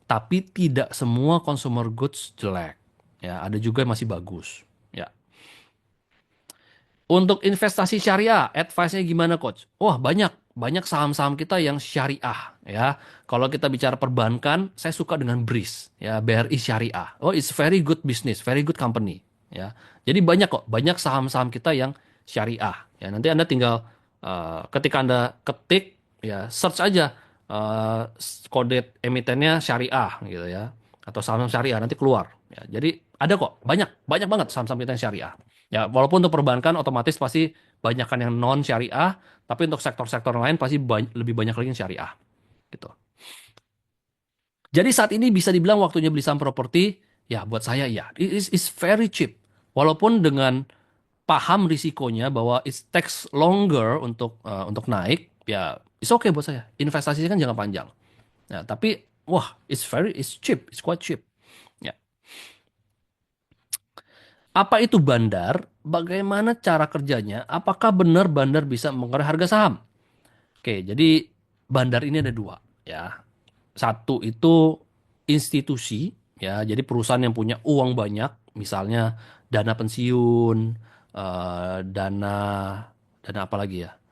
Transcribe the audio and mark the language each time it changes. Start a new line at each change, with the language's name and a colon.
Indonesian: Tapi tidak semua consumer goods jelek. Ya, ada juga yang masih bagus. Ya. Untuk investasi syariah, advice-nya gimana coach? Wah, banyak. Banyak saham-saham kita yang syariah ya. Kalau kita bicara perbankan, saya suka dengan BRIS ya, BRI Syariah.
English: Oh, it's very good business, very good company ya.
Indonesian: Jadi banyak kok, banyak saham-saham kita yang syariah ya. Nanti Anda tinggal ketika Anda ketik ya, search aja eh, kode emitennya syariah gitu ya, atau saham syariah nanti keluar ya. Jadi ada kok, banyak banyak banget saham-saham kita yang syariah. Ya, walaupun untuk perbankan otomatis pasti banyak kan yang non syariah, tapi untuk sektor-sektor lain pasti lebih banyak lagi yang syariah gitu. Jadi saat ini bisa dibilang waktunya beli saham properti, ya buat saya ya,
English: it's very cheap.
Indonesian: Walaupun dengan paham risikonya bahwa
English: it takes longer
Indonesian: untuk naik, ya
English: it's okay
Indonesian: buat saya. Investasinya kan jangka panjang. Ya, tapi wah,
English: it's cheap, it's quite cheap.
Indonesian: Ya. Apa itu bandar? Bagaimana cara kerjanya? Apakah benar bandar bisa mengenai harga saham? Oke, jadi bandar ini ada dua ya. Satu itu institusi ya, jadi perusahaan yang punya uang banyak, misalnya dana pensiun, dana dana apa lagi ya?